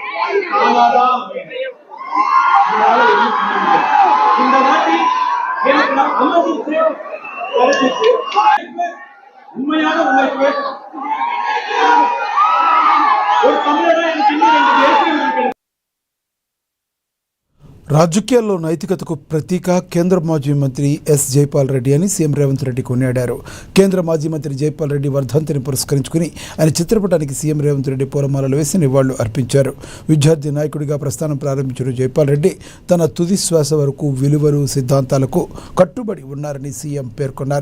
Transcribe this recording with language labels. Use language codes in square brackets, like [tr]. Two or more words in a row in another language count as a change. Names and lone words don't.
[ta] இந்த வாட்டி எனக்கு உண்மையான உழைப்பு ஒரு தமிழனா எனக்கு இன்னும் 2 தேசிய விருது. [te] రాజకీయాల్లో నైతికతకు ప్రతీక కేంద్ర మాజీ మంత్రి ఎస్ జైపాల్ రెడ్డి అని సీఎం రేవంత్ రెడ్డి కొనియాడారు. కేంద్ర మాజీ మంత్రి జైపాల్ రెడ్డి వర్ధంతిని పురస్కరించుకుని ఆయన చిత్రపటానికి సీఎం రేవంత్ రెడ్డి పూలమాలలు వేసి నివాళులు అర్పించారు. విద్యార్థి నాయకుడిగా ప్రస్థానం ప్రారంభించిన జైపాల్ రెడ్డి తన తుది శ్వాస వరకు విలువలు సిద్ధాంతాలకు కట్టుబడి ఉన్నారని సీఎం పేర్కొన్నారు.